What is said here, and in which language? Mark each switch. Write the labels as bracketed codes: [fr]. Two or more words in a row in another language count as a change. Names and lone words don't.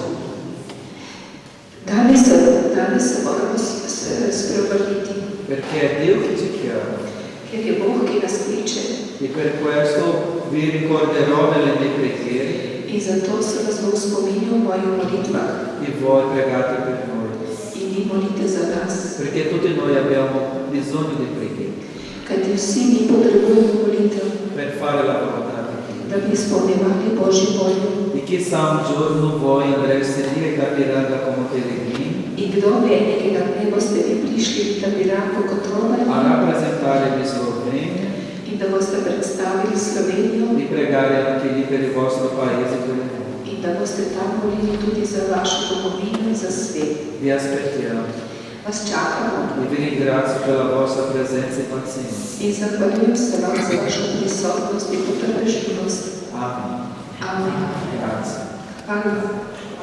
[sl] Danes se moramo spreobrniti, [it] Perché è Dio che ci chiama. [sl] ker je Bog, ki nas kliče. [it] E per questo vi ricorderò nelle mie preghiere [sl] In zato se vas bom spominjal v mojih molitvah [it] e voi pregate per noi. [sl] in vi molite za nas. [it] Perché tutti noi abbiamo bisogno di preghiere [sl] Kajti vsi mi potrebujemo molitev, [it] per fare la volontà di Dio. [sl] da bi izpolnjevali Božjo voljo. [it] E chissà un giorno voi andreste lì e capiranno come pellegrini [sl] In kdo ve, nekega dne boste vi prišli v Tabiraku kot a romarji [it] rappresentare di Slovenia [sl] in da boste predstavili Slovenijo [it] e pregare anche lì per il vostro paese e per il mondo. [sl] in da boste tam molili tudi za vašo domovino in za svet. [it] Vi aspettiamo [sl] Vas čakamo [it] e vi ringrazio per la vostra presenza e pazienza. [sl] in zahvaljujem se vam za vašo prisotnost in potrpežljivost. [it] Amen. [sl] Amen. [it] Grazie. [sl] Hvala.